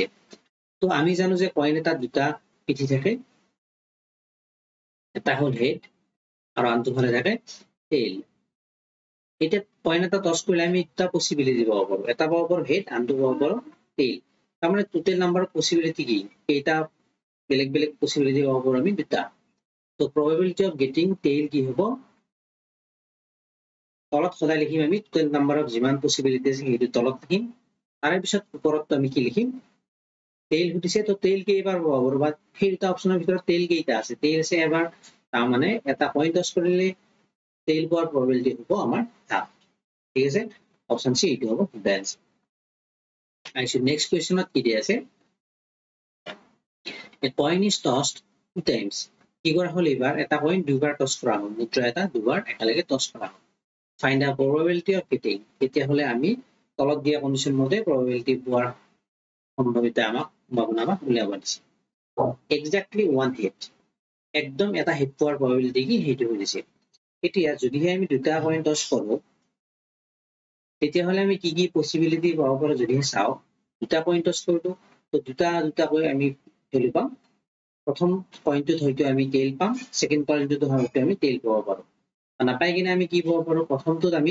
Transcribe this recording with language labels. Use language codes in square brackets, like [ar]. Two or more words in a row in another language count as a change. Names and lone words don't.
[as] তো আমি জানো যে কইন এটা দুটা পিঠি থাকে, এটা হ'ল হেড আৰু আনটো ফালে থাকে টেইল এটা পইণ্ট এটা টছ কৰিলে আমি দুটা পসিবিলিটি পাব পাৰো এটা পাব পাৰো হেড আনটো পাব পাৰো টেইল তাৰমানে [en] total number of possibility [as] কি কেইটা বেলেগ বেলেগ পসিবিলিটি পাব পাৰো আমি দুটা তো [en] probability of getting tail [as] কি হ'ব তলত সদায় লিখিম আমি [en] total number of [as] যিমান পসিবিলিটি আছে সেইটো তলত লিখিম তাৰে পিছত ওপৰত আমি কি লিখিম টেইল সুধিছে তো টেইল কেইবাৰ পাব পাৰো বা সেই দুটা অপচনৰ ভিতৰত টেইল কেইটা আছে টেইল আছে এবাৰ তাৰমানে এটা পইণ্ট টছ কৰিলে টেইল পোৱাৰ probability হ'ব আমাৰ হাফ ঠিক আছে অপচন সি এইটো হ'ব [en] the answer [as] আহিছো [en] next question [as] কি দিয়া আছে [en] a coin is tossed two times [as] কি কৰা হল এবাৰ এটা কইন দুবাৰ টছ কৰা হল মুদ্ৰা এটা দুবাৰ একেলগে টছ কৰা হল [en] find the probability of getting [as] তেতিয়া হলে আমি তলত দিয়া কন্ডিশন মতে probability পোৱাৰ সম্ভাৱিতা আমাক সম্ভাৱনা আমাক উলিয়াব দিছে exactly [en] one hit [as] একদম এটা হিট পোৱাৰ probability কি সেইটো হৈছে এতিয়া যদিহে আমি দুটা কইন টছ কৰো তেতিয়া হলে আমি কি কি পসিবিলিটি পাব পাৰো যদিহে চাও দুটা কইন টছ কৰিলো তো দুটা কৈ আমি ভ্যালু পাম প্ৰথম পইণ্টত হয়তো আমি টেইল পাম [en] second point [as] হয়তো আমি টেইল পাব পাৰো নাপাই কিনে আমি কি পাব পাৰো প্ৰথমটোত